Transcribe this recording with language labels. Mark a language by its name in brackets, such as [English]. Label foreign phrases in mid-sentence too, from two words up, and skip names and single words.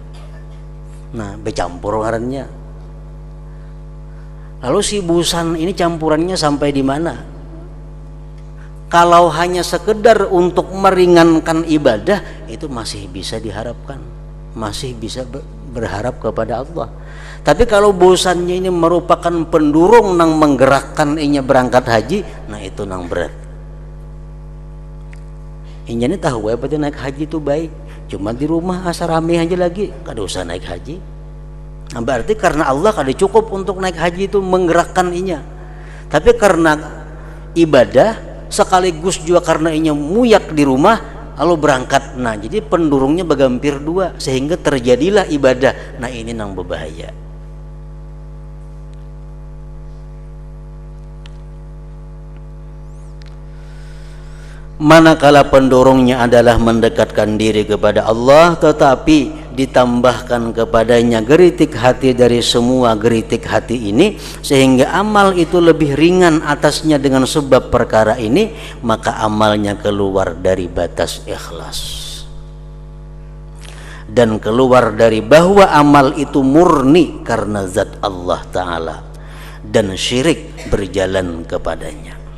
[Banjar] Nah bercampur ngarannya. [Indonesian] Lalu si busan ini campurannya sampai di mana? Kalau hanya sekedar untuk meringankan ibadah itu masih bisa diharapkan, masih bisa berharap kepada Allah. [Banjar] Tapi kalau bosannya ini merupakan pendurung nang menggerakkan inya berangkat haji, nah itu nang berat. Inya ini tahu apa naik haji itu baik, cuma di rumah asal rame aja lagi, kada usah naik haji. Nah, berarti karena Allah kada cukup untuk naik haji itu menggerakkan inya. Tapi karena ibadah sekaligus juga karena inya muyak di rumah lalu berangkat, nah jadi pendurungnya bergampir dua sehingga terjadilah ibadah. Nah ini nang berbahaya. [Indonesian] Manakala pendorongnya adalah mendekatkan diri kepada Allah, tetapi ditambahkan kepadanya geritik hati dari semua geritik hati ini, sehingga amal itu lebih ringan atasnya dengan sebab perkara ini, maka amalnya keluar dari batas ikhlas dan keluar dari bahwa amal itu murni karena zat Allah Ta'ala dan syirik berjalan kepadanya.